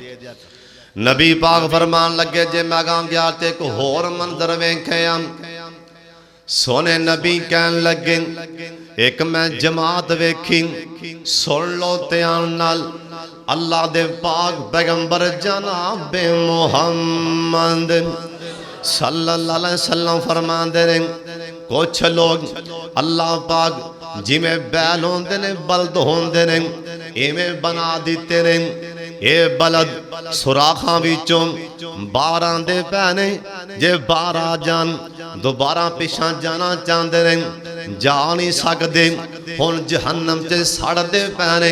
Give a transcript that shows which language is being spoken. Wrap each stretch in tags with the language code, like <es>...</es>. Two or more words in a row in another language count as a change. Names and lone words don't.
<pa>ਨਬੀ ਪਾਕ ਫ਼ਰਮਾਨ ਲੱਗੇ ਜੇ ਮੈਂ ਗਾਂ ਗਿਆ ਤੇ ਇੱਕ ਹੋਰ ਮੰਜ਼ਰ ਵੇਖਿਆ, ਸੋਹਣੇ ਨਬੀ ਕਹਿਣ ਲੱਗੇ ਇੱਕ ਮੈਂ ਜਮਾਤ ਵੇਖੀ, ਸੁਣ ਲੋ ਧਿਆਨ ਨਾਲ, ਅੱਲਾਹ ਦੇ ਪਾਕ ਪੈਗ਼ੰਬਰ ਜਨਾਬ ਮੁਹੰਮਦ</pa> <ar>صلى الله عليه وسلم</ar> <pa>ਫ਼ਰਮਾਂਦੇ ਨੇ ਕੁਝ ਲੋਗ ਅੱਲਾਹ ਪਾਕ ਜਿਵੇਂ ਬੈਲ ਹੋਂਦੇ ਨੇ ਬਲਦ ਹੋਂਦੇ ਨੇ ਇਵੇਂ ਬਣਾ ਦਿੱਤੇ ਨੇ। ਯੇ ਬਲਦ ਸੁਰਾਖ਼ਾਂ ਵਿੱਚੋਂ ਬਾਹਰ ਆਂਦੇ ਪੈ ਨੇ, ਜੇ ਬਾਹਰ ਆ ਜਾਣ ਦੋਬਾਰਾ ਪਿੱਛਾ ਜਾਣਾ ਚਾਹਤੇ ਨੇ ਜਾ ਨਹੀਂ ਸਕਤੇ, ਹੁਣ ਜਹੰਨਮ ਚ ਸੜਤੇ ਪੈ ਨੇ।</pa>